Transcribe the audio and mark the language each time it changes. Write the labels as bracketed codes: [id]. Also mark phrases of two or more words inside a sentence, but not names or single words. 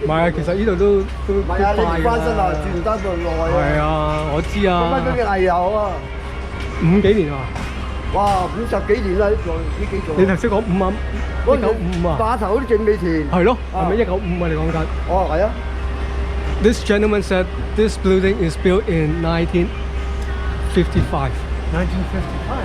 [yue] 唔係啊，其實呢度都唔係啊，你唔翻身啊，住唔得咁耐啊。係啊，我知啊。乜嗰啲藝友啊？5幾年啊？哇，50幾年啦，呢幾座。你頭先講5啊？195啊？碼頭嗰啲正美田。係咯，係咪195啊？你講緊？哦，係啊。 [en] This gentleman said this building is built in 1955. 1955.